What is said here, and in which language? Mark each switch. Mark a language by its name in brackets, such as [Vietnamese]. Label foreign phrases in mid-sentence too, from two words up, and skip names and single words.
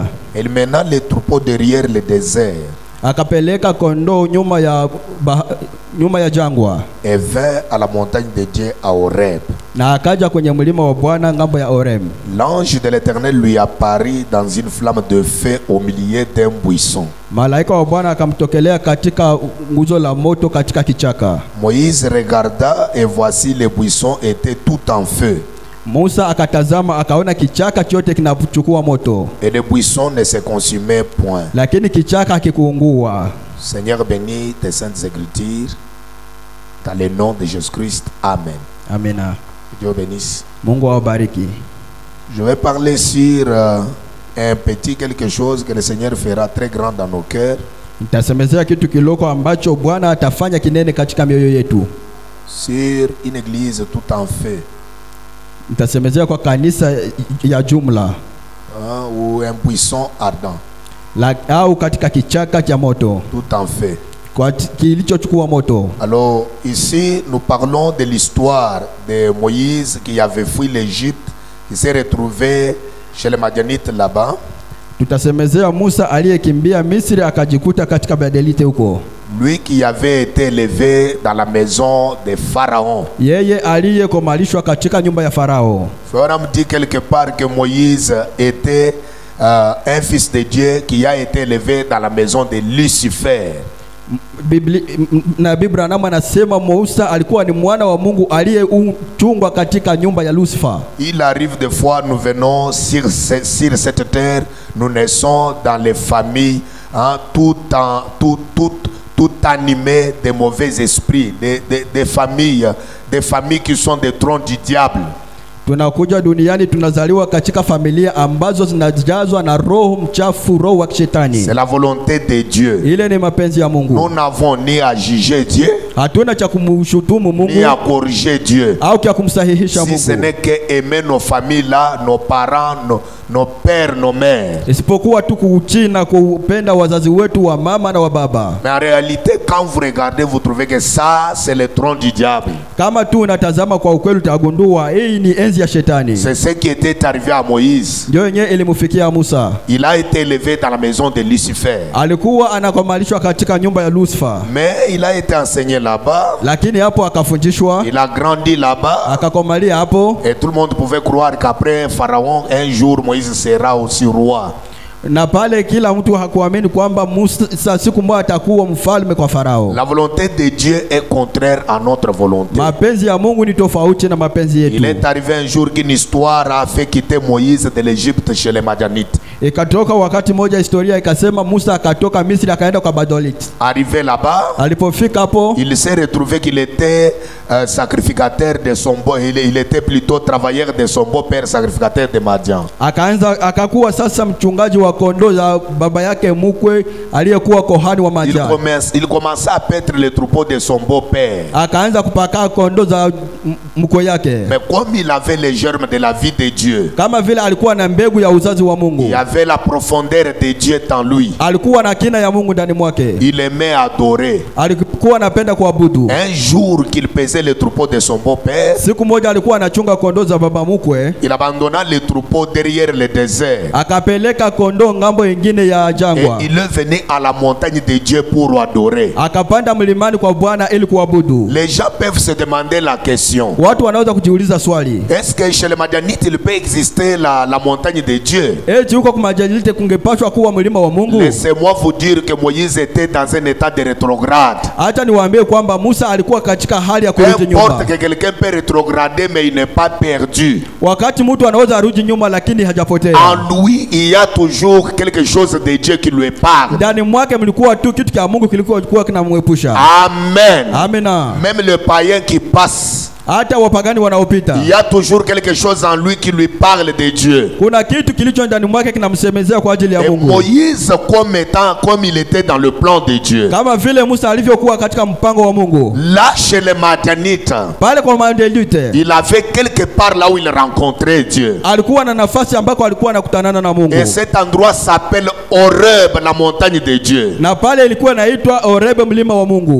[French] Il mena les troupeaux derrière le désert. [Swahili] Akapeleka kondoo nyuma ya jangwa. [French] Et vint à la montagne de Dieu à Horeb. [Swahili] Na akaja kwenye mlima wa Bwana ngambo ya Horeb. [French] L'ange de l'Éternel lui apparut dans une flamme de feu au milieu d'un buisson. [Swahili] Malaika wa Bwana akamtokelea katika nguzo la moto katika kichaka. [French] Moïse regarda et voici le buisson était tout en feu. [Swahili] Musa akatazama akaona kichaka chote kinachukua moto. [French] Et le buisson ne se consumait point. [Swahili] Lakini kichaka hakikuungua. [French] Seigneur, bénis tes saintes écritures dans le nom de Jésus-Christ. Amen. [Swahili] Amina. [French] Dieu bénisse. [Swahili] Mungu awabariki. [French] Je vais parler sur un petit quelque chose que le Seigneur fera très grand dans nos cœurs. [Swahili] Nitasemezea kitu kiloko ambacho Bwana atafanya kinene katika mioyo yetu. [French] Sur une église tout en feu. [Swahili] Nitasemezea kwa kanisa ya jumla. [French] Ou un buisson ardent. [Swahili] Au katika kichaka cha moto. [French] Tout en feu. [Swahili] Kwa kilichochukua moto. [French] Alors ici nous parlons de l'histoire de Moïse qui avait fui l'Égypte. Il s'est retrouvé chez les Madianites là-bas. [Swahili] Tutasemezea Musa aliyekimbia Misri akajikuta katika Badelite huko. [French] Lui qui avait été élevé dans la maison de Pharaon. [Swahili] Yeye aliyekomalishwa katika nyumba ya Farao. [French] On dit quelque part que Moïse était un fils de Dieu qui a été élevé dans la maison de Lucifer. [Swahili] Nabii Branham anasema Musa alikuwa ni mwana wa Mungu aliyechungwa katika nyumba ya Lucifer. [French] Il arrive des fois nous venons sur cette terre, nous naissons dans les familles tout animées de mauvais esprits, des familles qui sont des trônes du diable. [Swahili] Tunakuja duniani tunazaliwa katika familia ambazo zinajazwa na roho mchafu, roho wa shetani. [French] C'est la volonté de Dieu. [Swahili] Ile ni mapenzi ya Mungu. [French] Nous n'avons ni à juger Dieu, [Swahili] hatuna cha kumshutumu Mungu, [French] ni à corriger Dieu. [Swahili] Au cha kumsahihisha Mungu. [French] Si ce n'est que aimer nos familles là, nos parents, nos pères, nos mères. [Swahili] Isipokuwa tu kuutii na kupenda wazazi wetu wa mama na wa baba. [French] Mais en réalité quand vous regardez vous trouvez que ça c'est le trône du diable. [Swahili] Kama tu unatazama kwa ukweli utagundua hii ni enzi ya shetani. [French] C'est ce qui était arrivé à Moïse. [Swahili] Ndio yenyewe ilimfikia Musa. [French] Il a été élevé dans la maison de Lucifer. [Swahili] Alikuwa anakomalishwa katika nyumba ya Lucifer. [French] Mais il a été enseigné là-bas. [Swahili] Lakini hapo akafundishwa. [French] Il a grandi là-bas. [Swahili] Akakomalia hapo. [French] Et tout le monde pouvait croire qu'après Pharaon un jour Moïse sera aussi roi. [Swahili] Na pale kila mtu hakuamini kwamba Musa siku moja atakuwa mfalme kwa Farao. [French] La volonté de Dieu est contraire à notre volonté. [Swahili] Mapenzi ya Mungu ni tofauti na mapenzi yetu. [French] Il est arrivé un jour qu'une histoire a fait quitter Moïse de l'Égypte chez les Madianites. [Swahili] Ikatoka wakati moja historia ikasema Musa akatoka Misri akaenda kwa Badelite. [French] Arrivé là-bas, [Swahili] alipofika hapo, [French] il s'est retrouvé qu'il était sacrificateur de son beau, il était plutôt travailleur de son beau-père, sacrificateur de Madian. [Swahili] Akakuwa sasa mchungaji wa kondoo za baba yake mkwe aliyekuwa kohani wa Madian. [French] Il commença à paître les troupeaux de son beau-père. [Swahili] Akaanza kupaka kondoo za mkwe yake. [French] Mais comme il avait les germes de la vie de Dieu, [Swahili] kama vile alikuwa na mbegu ya uzazi wa Mungu, [French] il avait la profondeur de Dieu en lui, [Swahili] alikuwa na kina ya Mungu ndani mwake, [French] il aimait adorer. [Swahili] Alikuwa anapenda kuabudu. [French] Un jour qu'il pesait les troupeaux de son beau-père, [Swahili] siku moja alikuwa anachunga kondoo za baba mkwe, [French] il abandonna les troupeaux derrière le désert. [Swahili] Akapeleka kondoo kondoo ngambo nyingine ya jangwa. [French] Et il est venu à la montagne de Dieu pour adorer. [Swahili] Akapanda mlimani kwa Bwana ili kuabudu. [French] Les gens peuvent se demander la question. [Swahili] Watu wanaweza kujiuliza swali. [French] Est-ce que chez les Madianites il peut exister la montagne de Dieu? [Swahili] Huko kwa Madianite kungepashwa kuwa mlima wa Mungu? [French] Laissez-moi vous dire que Moïse était dans un état de rétrograde. [Swahili] Acha niwaambie kwamba Musa alikuwa katika hali ya kurudi nyuma. [French] Importe que quelqu'un peut rétrograder mais il n'est pas perdu. [Swahili] Wakati mtu anaweza arudi nyuma lakini hajapotea. [French] En lui il y a toujours quelque chose de Dieu qui lui parle. [Swahili] Ndani mwake mlikuwa tu kitu cha Mungu kilikuwa kinamwepusha. [French] Amen. [Swahili] Amina. [French] Même le païen qui passe, [Swahili] hata wapagani wanaopita, [French] il y a toujours quelque chose en lui qui lui parle de Dieu. [Swahili] kuna kitu kilicho ndani mwake kinamsemezea kwa ajili ya [French] Et [Swahili] Mungu. [French] Moïse, comme il était dans le plan de Dieu, [Swahili] Kama vile Musa alivyokuwa katika mpango wa Mungu. [French] là chez les Madianites, [Swahili] Pale kwa Madianite, [French] il avait quelque part là où il rencontrait Dieu. [Swahili] alikuwa na nafasi ambako alikuwa anakutanana na Mungu. [French] Et cet endroit s'appelle Horeb, la montagne de Dieu. [Swahili] Na pale ilikuwa inaitwa Horeb, mlima wa Mungu.